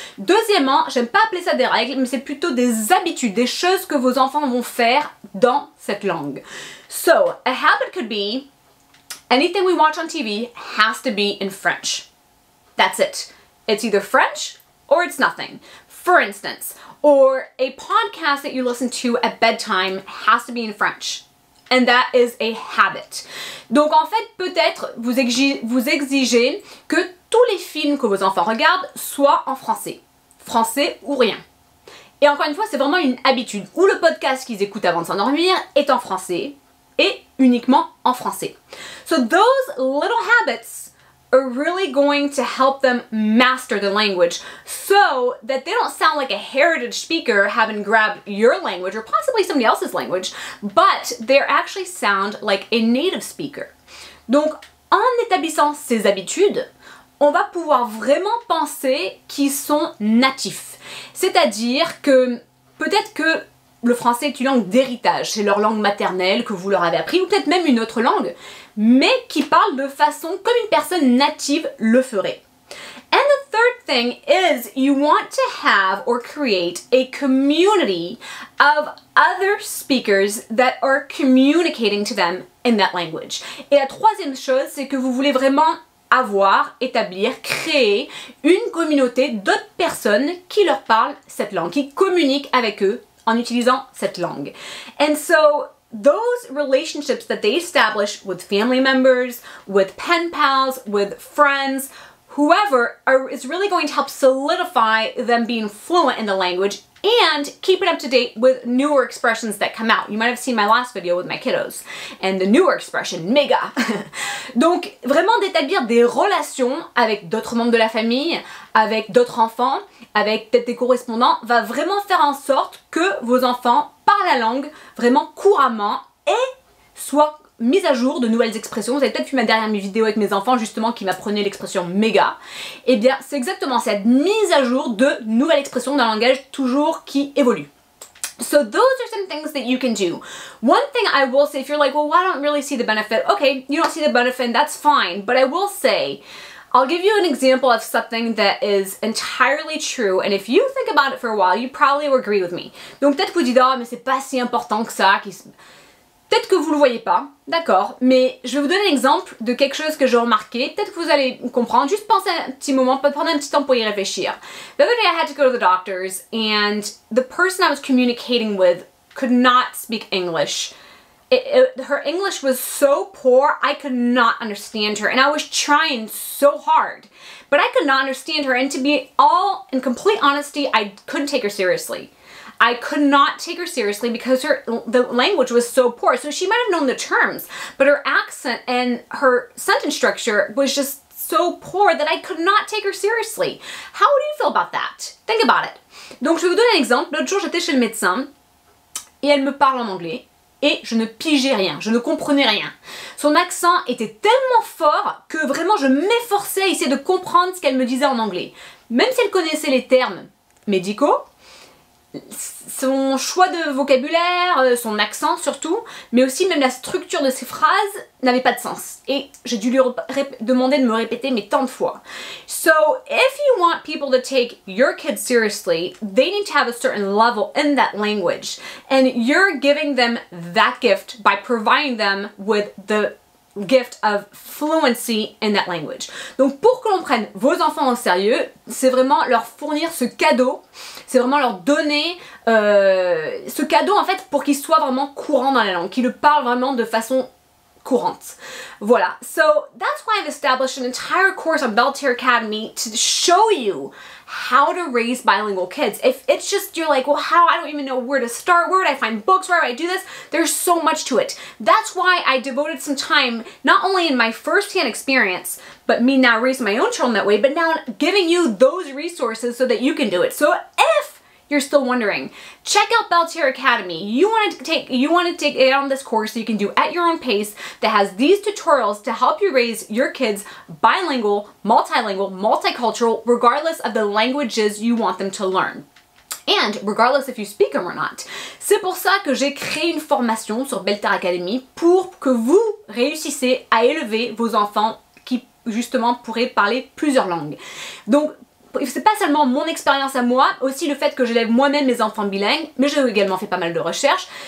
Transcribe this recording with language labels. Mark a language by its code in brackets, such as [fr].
[fr] Deuxièmement, j'aime pas appeler ça des règles, mais c'est plutôt des habitudes, des choses que vos enfants vont faire dans cette langue. [en] So, a habit could be, anything we watch on TV has to be in French. That's it. It's either French or it's nothing. For instance, or a podcast that you listen to at bedtime has to be in French. And that is a habit. [fr] Donc en fait, peut-être vous exigez que tous les films que vos enfants regardent soient en français. Français ou rien. Et encore une fois, c'est vraiment une habitude. Ou le podcast qu'ils écoutent avant de s'endormir est en français et uniquement en français. [en] So those little habits are really going to help them master the language so that they don't sound like a heritage speaker having grabbed your language or possibly somebody else's language, but they actually sound like a native speaker. [fr] Donc, en établissant ces habitudes, on va pouvoir vraiment penser qu'ils sont natifs. C'est-à-dire que peut-être que le français est une langue d'héritage, c'est leur langue maternelle que vous leur avez appris, ou peut-être même une autre langue, mais qui parle de façon comme une personne native le ferait. [en] And the third thing is you want to have or create a community of other speakers that are communicating to them in that language. [fr] Et la troisième chose, c'est que vous voulez vraiment établir, créer une communauté d'autres personnes qui leur parlent cette langue, qui communiquent avec eux en utilisant cette langue. [en] And so those relationships that they establish with family members, with pen pals, with friends, whoever is really going to help solidify them being fluent in the language and keep it up to date with newer expressions that come out. You might have seen my last video with my kiddos and the newer expression, méga. [fr] Donc vraiment d'établir des relations avec d'autres membres de la famille, avec d'autres enfants, avec peut-être des correspondants, va vraiment faire en sorte que vos enfants parlent la langue vraiment couramment et soient mise à jour de nouvelles expressions. Vous avez peut-être vu ma dernière vidéo avec mes enfants justement qui m'apprenaient l'expression méga. Eh bien c'est exactement cette mise à jour de nouvelles expressions d'un langage toujours qui évolue. [en] So those are some things that you can do. One thing I will say, if you're like, well, I don't really see the benefit. Okay, you don't see the benefit, that's fine. But I will say, I'll give you an example of something that is entirely true, and if you think about it for a while, you probably will agree with me. [fr] Donc peut-être que vous dites, ah, mais c'est pas si important que ça. Peut-être que vous le voyez pas, d'accord, mais je vais vous donner un exemple de quelque chose que j'ai remarqué. Peut-être que vous allez comprendre, juste pensez un petit moment, prendre un petit temps pour y réfléchir. [en] The other day I had to go to the doctor's and the person I was communicating with could not speak English. Her English was so poor, I could not understand her, and I was trying so hard, but I could not understand her, and to be all in complete honesty, I couldn't take her seriously. I could not take her seriously because the language was so poor. So she might have known the terms, but her accent and her sentence structure was just so poor that I could not take her seriously. How would you feel about that? Think about it. [fr] Donc je vais vous donner un exemple. L'autre jour j'étais chez le médecin et elle me parle en anglais et je ne pigeais rien, je ne comprenais rien. Son accent était tellement fort que vraiment je m'efforçais à essayer de comprendre ce qu'elle me disait en anglais. Même si elle connaissait les termes médicaux, son choix de vocabulaire, son accent surtout, mais aussi même la structure de ses phrases n'avait pas de sens. Et j'ai dû lui demander de me répéter mais tant de fois. [en] So if you want people to take your kids seriously, they need to have a certain level in that language. And you're giving them that gift by providing them with the gift of fluency in that language. [fr] Donc pour que l'on prenne vos enfants au sérieux, c'est vraiment leur fournir ce cadeau, c'est vraiment leur donner ce cadeau en fait pour qu'ils soient vraiment courants dans la langue, qu'ils le parlent vraiment de façon courante. [en] Voilà, so that's why I've established an entire course on Belle Terre Academy to show you how to raise bilingual kids. If it's just you're like, well, how? I don't even know where to start. Where would I find books? Where would I do this? There's so much to it. That's why I devoted some time, not only in my first-hand experience, but me now raising my own children that way, but now giving you those resources so that you can do it. So if you're still wondering, check out Belle Terre Academy. You want to take it on this course so you can do at your own pace that has these tutorials to help you raise your kids bilingual, multilingual, multicultural, regardless of the languages you want them to learn. And regardless if you speak them or not. [fr] C'est pour ça que j'ai créé une formation sur Belle Terre Academy pour que vous réussissez à élever vos enfants qui justement pourraient parler plusieurs langues. Donc c'est pas seulement mon expérience à moi, aussi le fait que j'élève moi-même mes enfants bilingues, mais j'ai également fait pas mal de recherches.